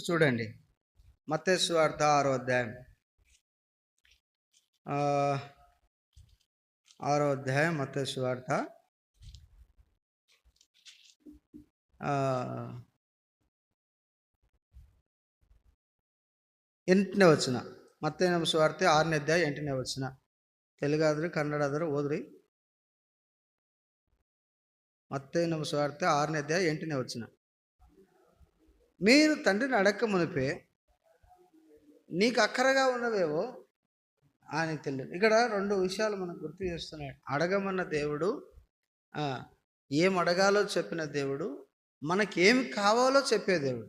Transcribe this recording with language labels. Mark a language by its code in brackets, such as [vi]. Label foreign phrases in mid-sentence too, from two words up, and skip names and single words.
[te] చూడండి, మత్తయి సువార్త 6వ అధ్యాయం, 6వ అధ్యాయం మత్తయి సువార్త 8వ వచనం. [kn] ಮತ್ತೇನು ಸುವಾರ್ತೆ 6ನೇ ಅಧ್ಯಾಯ 8ನೇ ವಚನ. ತೆಲುಗಾದ್ರೆ ಕನ್ನಡ ಆದ್ರೆ ಓದ್ರಿ. [te] మత్తయి సువార్త 6ನೇ అధ్యాయం 8ನೇ వచన. మీరు తండ్రిని అడక్క మునిపే నీకు అక్కరగా ఉన్నవేవో అని తెలియదు. ఇక్కడ 2 విషయాలు మనకు గుర్తు చేస్తున్నాడు. అడగమన్న దేవుడు, ఏం అడగాలో చెప్పిన దేవుడు, మనకేమి కావాలో చెప్పే దేవుడు.